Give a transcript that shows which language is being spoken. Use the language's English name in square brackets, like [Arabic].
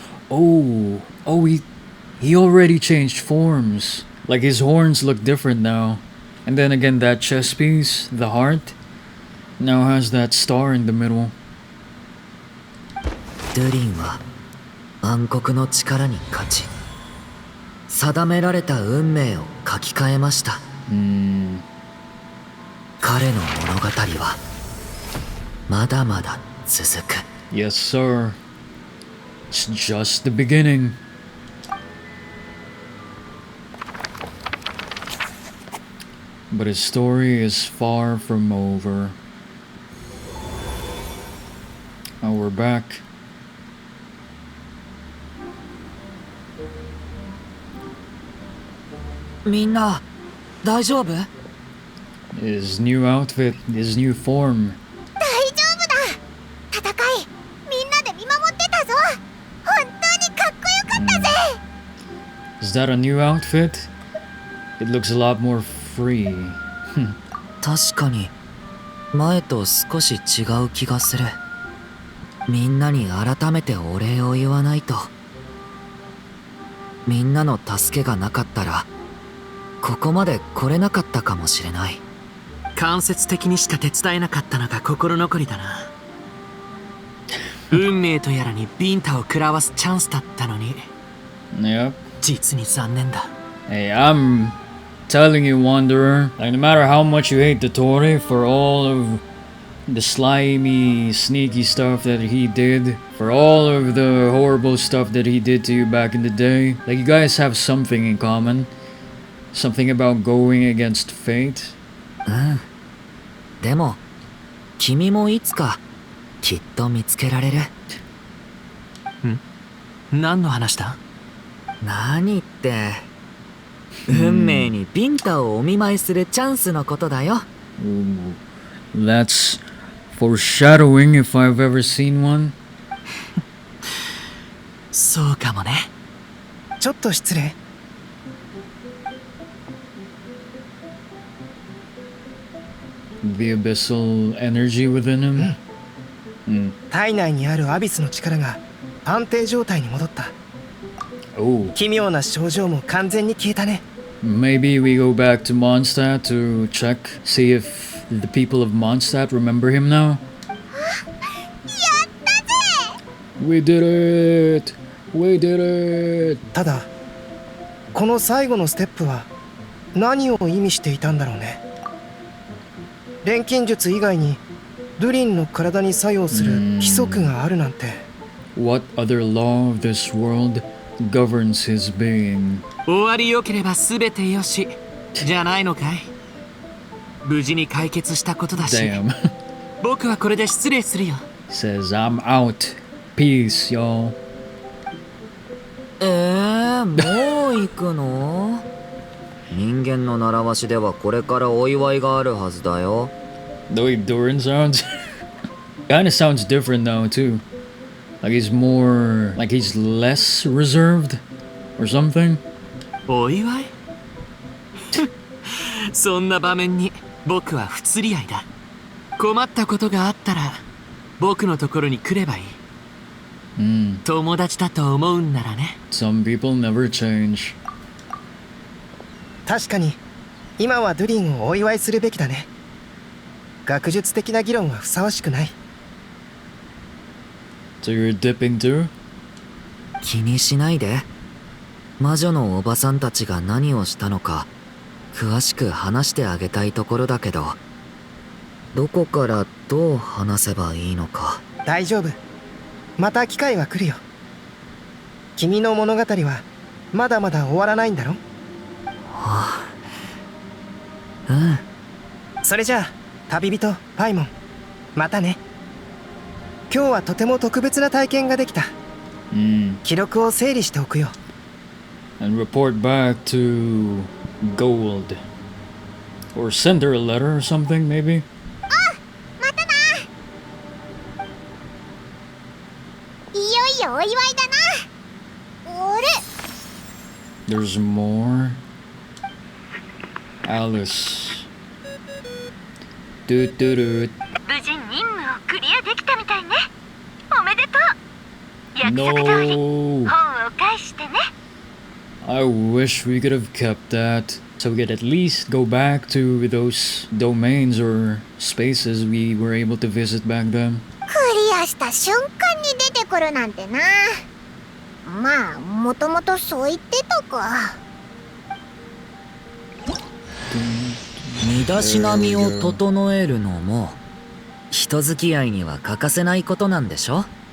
[English] Oh, he already changed forms. Like his horns look different now. And then again, that chest piece, the heart, now has that star in the middle. [Japanese] ドゥリンは暗黒の力に勝ち定められた運命を書き換えました。彼の物語はまだまだ続く。 [English] Yes, sir. It's just the beginning. But his story is far from over. Oh, we're back. [Japanese] Minna, 大丈夫? [English] His new outfit, his new form. [Japanese] 大丈夫だ。戦いみんなで見守ってたぞ。本当にかっこよかったぜ。 [English] Is that a new outfit? It looks a lot more free. [Japanese] 確かに前と少し違う気がする。みんなに改めてお礼を言わないと。みんなの助けがなかったらここまで来れなかったかもしれない。間接的にしか手伝えなかったのが心残りだな。運命とやらにビンタを食らわすチャンスだったのに。 [English] Yep. [Japanese] 実に残念だ。 [English] Hey, I'm telling you, Wanderer, like no matter how much you hate the Tori for all of the slimy, sneaky stuff that he did, for all of the horrible stuff that he did to you back in the day, like you guys have something in common. Something about going against fate. [Japanese] でも君もいつかきっと見つけられる。何の話だ？何って運命にビンタをお見舞いするチャンスのことだよ。 [English] Ooh, that's foreshadowing if I've ever seen one. [Japanese] そうかもね。ちょっと失礼。 [English] The abyssal energy within him. [Japanese] 体内にあるアビスの力が安定状態に戻った。 [English] Oh, [Japanese] 奇妙な症状も完全に消えたね。 [English] maybe we go back to Mondstadt to check, see if the people of Mondstadt remember him now. We did it! We did it! [Japanese] ただこの最後のステップは何を意味していたんだろうね。錬金術以外にドゥリンの体に作用する規則があるなんて。 [English] What other law of this world governs his being? [Japanese] 終わりよければ全てよしじゃないのかい。無事に解決したことだし。 [English] Damn. [Japanese] 僕はこれで失礼するよ。 [English] Says I'm out. Peace, y'all. [Japanese] もう行くの？人間の習わしではこれからお祝いがあるはずだよ。 [English] The way Durin sounds kinda sounds different now too. Like he's more like he's less reserved. or something? [Japanese] お祝いそんな場面に僕は不釣り合いだ。困ったことがあったら僕のところに来ればいい。友達だと思うんならね。 [English] Some people never change. [Japanese] 確かに今はドゥリンをお祝いするべきだね。学術的な議論はふさわしくない。 [English] So you're dipping too? [Japanese] 気にしないで。魔女のおばさんたちが何をしたのか詳しく話してあげたいところだけど、どこからどう話せばいいのか。大丈夫、また機会は来るよ。君の物語はまだまだ終わらないんだろ。はあ、それじゃあ旅人パイモン、またね。今日はとても特別な体験ができた。記録を整理しておくよ。 [English] And report back to Gold. Or send her a letter or something, maybe? [Japanese] またな。いよいよお祝いだな。あれ [English] There's more. Alice. Doot doot doot. [Japanese] 無事任務をクリアできたみたいね。おめでとう。約束通り [English] No! [Japanese] 本を返してね。 [English] I wish we could have kept that, so we could at least go back to those domains or spaces we were able to visit back then. [Japanese] クリアした瞬間に出てくるなんてな。まあもともとそう言ってたか。身だしなみを整えるのも人付き合いには欠かせないことなんでしょ。